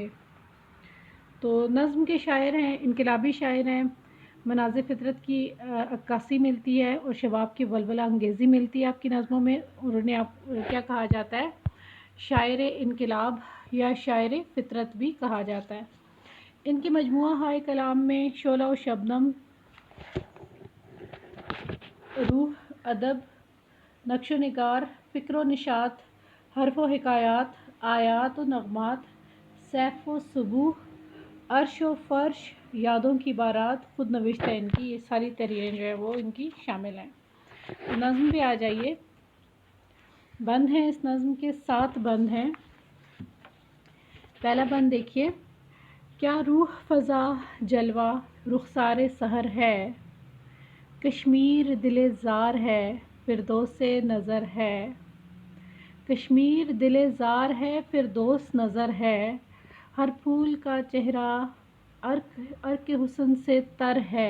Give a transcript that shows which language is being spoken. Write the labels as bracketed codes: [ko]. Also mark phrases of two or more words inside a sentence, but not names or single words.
[ur] تو نظم کے شاعر ہیں، انقلابی شاعر ہیں. مناظر فطرت کی عکاسی ملتی ہے اور شباب کی ولولہ انگیزی ملتی ہے آپ کی نظموں میں. اور انہیں آپ کیا کہا جاتا ہے؟ شاعر انقلاب یا شاعر فطرت بھی کہا جاتا ہے. ان کی مجموعہ ہائے کلام میں شعلہ و شبنم، روح، ادب، نقش و نگار، فکر و نشاط، حرف و حکایات، آیات و نغمات، سیف و صبوح، عرش و فرش، یادوں کی بارات، خود نوشت ہے ان کی. یہ ساری تحریریں جو ہے وہ ان کی شامل ہیں. نظم پہ آ جائیے. بند ہیں اس نظم کے 7 بند ہیں. پہلا بند دیکھیے. کیا روح فزا جلوہ رخسار سحر ہے، کشمیر دل زار ہے فردوس نظر ہے. کشمیر دل زار ہے فردوس نظر ہے، ہر پھول کا چہرہ عرق حسن سے تر ہے.